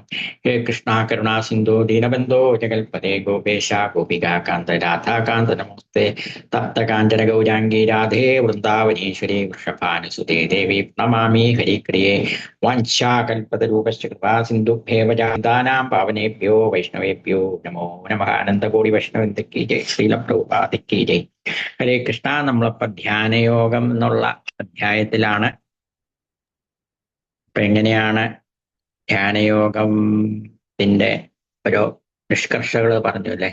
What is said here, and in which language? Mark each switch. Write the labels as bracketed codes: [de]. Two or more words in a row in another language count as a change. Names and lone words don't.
[sa] ഹേ കൃഷ്ണ കരുണാ സിന്ധു ദീനബന്ധോ ജഗൽപദേ ഗോപേശ ഗോപികാകാന്ത രാധാകാന്ത നമോസ്തേ. തപ്തകാഞ്ചന ഗൗരാംഗീ രാധേ വൃന്ദാവനീശ്വരി വൃഷഭാനുസുതേ ദേവി പ്രണമാമി ഹരിപ്രിയേ. വാഞ്ചാകൽപതരൂപശ്ച കൃപാ സിന്ധുഭ്യേവ ജാതാനാം പാവനേഭ്യോ വൈഷ്ണവേഭ്യോ നമോ നമഃ. [hi] अनन्तकोटि वैष्णववृन्द की जय। श्रील प्रभुपाद की जय. [sa] ഹരേ കൃഷ്ണ. [ml] നമ്മളിപ്പോ ധ്യാനയോഗം എന്നുള്ള അധ്യായത്തിലാണ്. അപ്പൊ എങ്ങനെയാണ് ധ്യാനയോഗത്തിന്റെ ഓരോ നിഷ്കർഷകൾ പറഞ്ഞു അല്ലെ.